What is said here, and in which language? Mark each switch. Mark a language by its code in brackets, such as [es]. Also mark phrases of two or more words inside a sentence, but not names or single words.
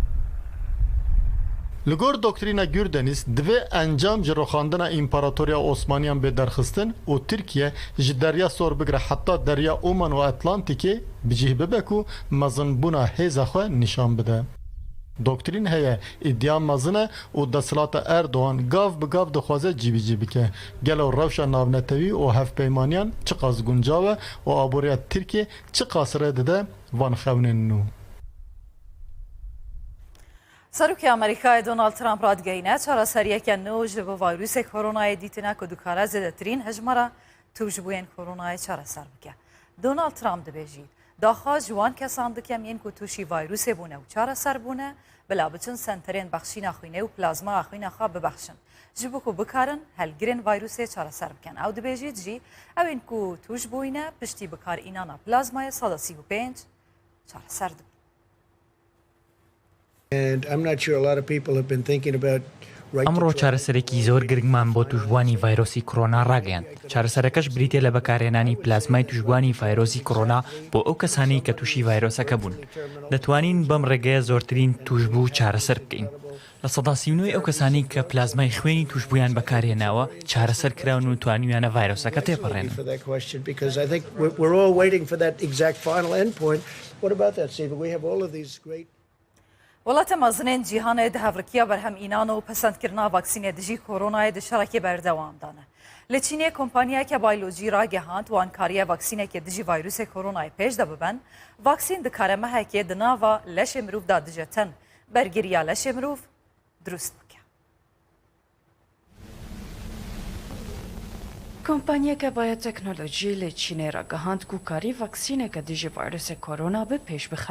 [ku] Li gor doktrîna Gürdeniz divê encam ji roxandina İmparatoriya Osmaniyan bê derxistin û Tirkiye ji derya sor bigire heta derya Oman û Atlantîkê bicih bibe ku mezinbûna hêza xwe nîşan bide. Doktrîn heye îddia mezin e û desthilata Erdogan gav bi gav dixwaze cîbîcî bike. Gelo rewşa navnetewî û hevpeymaniyan çi qas guncav e û aboriya Tirkiye çi qas rê dide van xewnên nû. [ckb] سەرۆکی ئەمریکای دۆناڵد ترامپ ڕادگەیەنە چارەسەریەکە نو [ku] ji bo vayrûsê koronayê dîtina ku dikare zêdetirîn hejmara tûjbûyên koronayê çareser bike. Donald Trump dibêjî daxwa ji wan kesan dikem yên ku tûşî vayrûsê bûne û çareser bûne bila biçin senterên bexşîna xwînê û plazmaya xwîna xwe bibexşin ji bo ku bikarin helgirên vayrûsê çareser bikin. Ew dibêjît jî ew ên ku tûj bûyne piştî bikarînana plazmayê sala 35 çareser dibin. [ckb] ئەمڕۆ چارەسەرێکی زۆر گرنگمان بۆ توشبوانی ڤایرۆسی کۆرۆنا ڕاگەیاند. چارەسەرەکەش بریتێ لە بەکارهێنانی پلازمای توشبوانی ڤایرۆسی کۆرۆنا بۆ ئەو کەسانی کە تووشی ڤایرۆسەکە بوون. دەتوانین بەم ڕێگەیە زۆرترین توشبوو چارەسەر بکەین. لە سەدا 39 ئەو کەسانی کە پلازمای خوێنی توشبویان بەکارهێناوە چارەسەر کراون و توانیویانە ڤایرۆسەکە تێپەڕێنن. وڵاتە مەزنên [ku] cîhanê di hevrikiya berhemînan û pesendkirina vaksînê dijî koronayê di şerekê berdewam dane. Li Çînê kompanyayeke bayolojî ragihand wan kariye vaksînekê dijî vayrûsê koronayê pêş de bibin, vaksîn dikare mehekê di nava leşê mirov da dicetin. Bergiriya leşê mirov drust bike. Kompanyayeke biyoteknolojî li Çînê ragihand ku karî vaksîneke dijî vayrûsê korona bi pêş bixe.